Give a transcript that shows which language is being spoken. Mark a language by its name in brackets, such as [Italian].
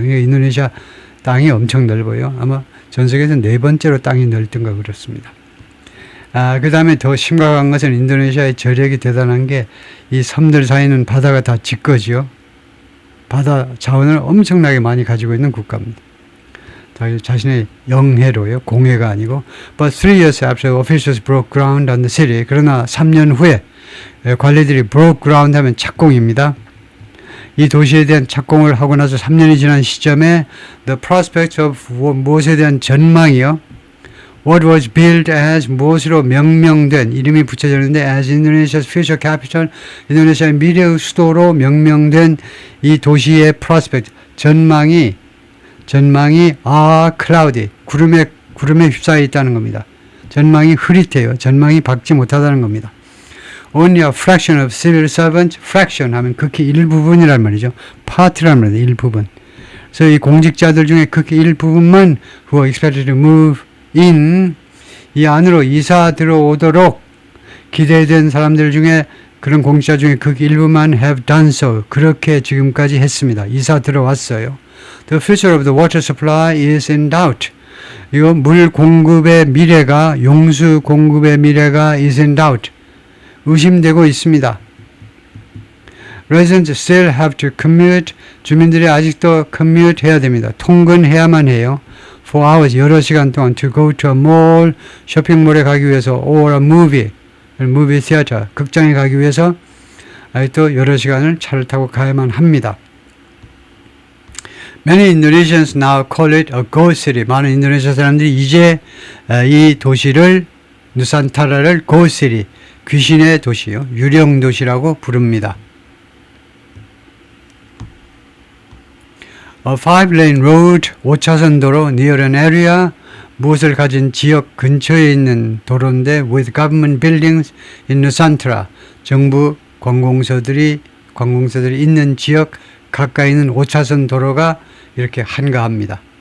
[Korean] 그러니까 인도네시아 땅이 엄청 넓어요. 아마 전 세계에서 네 번째로 땅이 넓던가 그렇습니다. 그 다음에 더 심각한 것은 인도네시아의 저력이 대단한 게, 이 섬들 사이는 바다가 다 짙거지요. 바다 자원을 엄청나게 많이 가지고 있는 국가입니다. 자신의 영해로요. 공해가 아니고. [English] But 3 years after officials broke ground on the city. [Korean] 그러나 3년 후에 관리들이 [English] broke ground [Korean] 하면 착공입니다. 이 도시에 대한 착공을 하고 나서 3년이 지난 시점에 [English] the prospect of [Korean] 무엇에 대한 전망이요. [English] What was built as, [Korean] 무엇으로 명명된, 이름이 붙여졌는데 [English] as Indonesia's future capital, [Korean] 인도네시아의 미래의 수도로 명명된 이 도시의 prospect, 전망이 [English] cloudy, [Korean] 구름에 휩싸여 있다는 겁니다. 전망이 흐릿해요. 전망이 밝지 못하다는 겁니다. [English] Only a fraction of civil servants, fraction [Korean] 하면 극히 일부분이란 말이죠. part란 말이에요. 일부분. 그래서 이 공직자들 중에 극히 일부분만 [English] who are expected to move in, [Korean] 이 안으로 이사 들어오도록 기대된 사람들 중에, 그런 공직자 중에 극히 일부만 [English] have done so, [Korean] 그렇게 지금까지 했습니다. 이사 들어왔어요. [English] The future of the water supply is in doubt. [Korean] 이거 물 공급의 미래가, 용수 공급의 미래가 [English] is in doubt. [Korean] 의심되고 있습니다. [English] Residents still have to commute. [Korean] 주민들이 아직도 commute 해야 됩니다. 통근해야만 해요. [English] For hours, [Korean] 여러 시간 동안 [English] to go to a mall, [Korean] 쇼핑몰에 가기 위해서, [English] or a movie theater, [Korean] 극장에 가기 위해서 아직도 여러 시간을 차를 타고 가야만 합니다. [English] Many Indonesians now call it a ghost city. [Korean] 많은 인도네시아 사람들이 이제 이 도시를, 누산타라를 [English] ghost city, [Korean] 귀신의 도시요, 유령 도시라고 부릅니다. [English] A 5-lane road, [Korean] 5차선 도로, [English] near an area, [Korean] 무엇을 가진 지역 근처에 있는 도로인데, [English] with government buildings in Nusantara, [Korean] 정부 관공서들이 있는 지역 가까이 있는 5차선 도로가 이렇게 한가합니다.